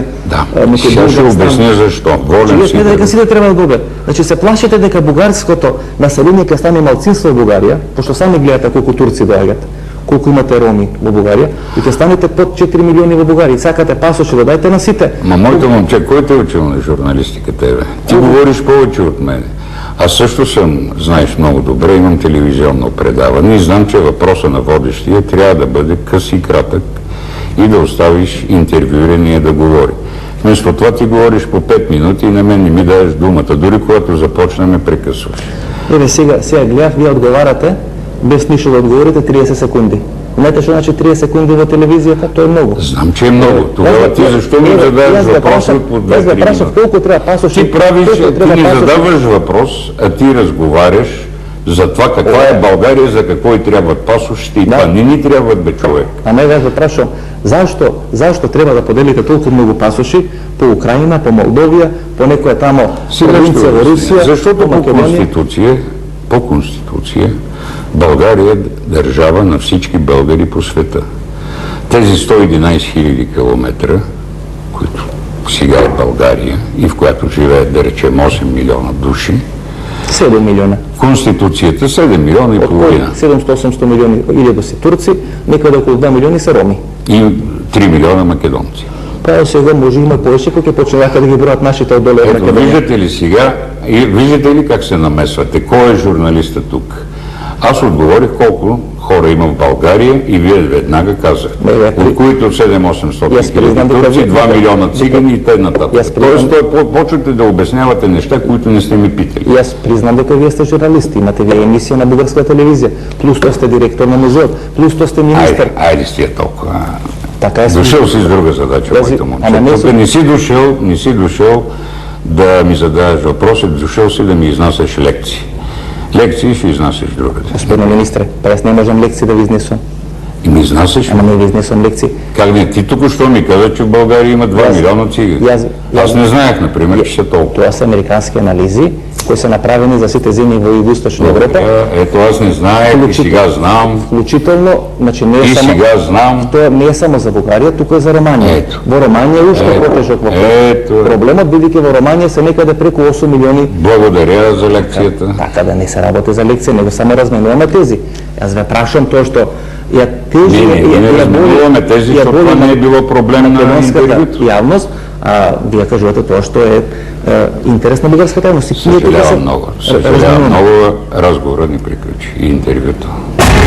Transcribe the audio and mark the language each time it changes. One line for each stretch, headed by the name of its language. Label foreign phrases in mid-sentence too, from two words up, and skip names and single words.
Bulgarian: Да,
Macedonian: некој
Bulgarian: сега ще Булгарстан. обясня защо. Волен
Macedonian: Вие си смете да дека сите треба да добијат. Значи се плашите дека бугарското население ќе стане малцинство во Бугарија, пошто сами гледате колку турци доаѓаат, колку имате роми во Бугарија, и ќе станете под 4 милиони во Бугарија. И сакате пасоши да дајте на сите.
Bulgarian: Ма моето момче, кой те е учил на журналистика тебе? Ти говориш повече от мене. Аз също съм, знаеш много добре, имам телевизионно предаване и знам, че въпроса на водещия трябва да бъде къс и кратък и да оставиш интервюирания да говори. Вместо това ти говориш по 5 минути и на мен не ми даваш думата. Дори когато започнем ме прекъсваш.
Macedonian: Еве сега гледав, вие одговарате без нищо да одговорите 30 секунди. Знаете што значи 30 секунди во телевизијата? Тоа е многу.
Bulgarian: Знам, че е много. Тогава ти защо ми задаваш въпроса по 2-3
Macedonian: Јас ве прашав
Bulgarian: минути?
Macedonian: колку треба пасоши.
Bulgarian: Ти правиш, ти не задаваш въпрос, а ти разговаряш за това каква е България, за какво и трябват пасошите и това не ни трябват бе човек.
Macedonian: А не ве прашам, зашто треба да поделите толку многу пасоши по Украина, по Молдовија, по некоја тамо провинција во Русија,
Bulgarian: Защото
Macedonian: по Македонија?
Bulgarian: по Конституция България е държава на всички българи по света. Тези 111 000 километра, които сега е България и в която живеят, да речем, 8 милиона души, 7 милиона. Конституцията 7 милиона и
Macedonian: Од кои половина 700-800 милиони илјади се турци, некаде околу 2 милиони се роми.
Bulgarian: и 3 милиона македонци.
Macedonian: Па сега може има повеќе кои ќе почнуваат да ги бројат нашите од доле од
Bulgarian: Ето,
Macedonian: Македонија.
Bulgarian: виждате ли сега, виждате ли как се намесвате? Кой е журналиста тук? Аз отговорих колко хора има в България и вие веднага казахте. От които 700-800 хиляди турци, 2 милиона цигани и т.н. Тоест, почвате да обяснявате неща, които не сте ми питали.
Macedonian: И аз признам дека вие сте журналисти, имате вие емисија на бугарска телевизија, плюс тоа сте директор на музеот, плюс тоа сте министер.
Bulgarian: Айде с тия толкова. Така е. Дошъл си с друга задача, моето момче. Тук не си дошъл да ми задаваш въпроси, дошъл си да ми изнасяш лекции. Лекции ще изнасяш другата.
Macedonian: Господине министре, па јас не можам лекции да ви изнесам.
Bulgarian: И ми изнасяш?
Macedonian: Ама не ви изнесам лекции.
Bulgarian: Как не? Ти тук що ми каза, че в България има 2 милиона цигани. Аз не знаех, например, че са толкова.
Macedonian: Тоа се американски анализи, кои се направени за сите земји во Југоисточна Европа.
Bulgarian: Ето, аз не знаех и сега знам.
Macedonian: Вклучително, значи не е
Bulgarian: И
Macedonian: само...
Bulgarian: сега знам.
Macedonian: Тоа не е само за Бугарија, туку е за Романија.
Bulgarian: Ето.
Macedonian: Во Романија е уште потежок
Bulgarian: Ето.
Macedonian: проблемот, бидејќи во Романија се некаде преку 8 милиони.
Bulgarian: Благодаря за лекцията.
Macedonian: Така да не се работи за лекција, него само разменуваме тези. Јас ве прашам тоа што ја тези
Bulgarian: Не разменуваме тези, защото това не е било проблем на интервюто.
Macedonian: јавност, а вие кажувате тоа што е интерес на бугарската јавност.
Bulgarian: Съжалявам много. Разговора ни приключи и интервюто.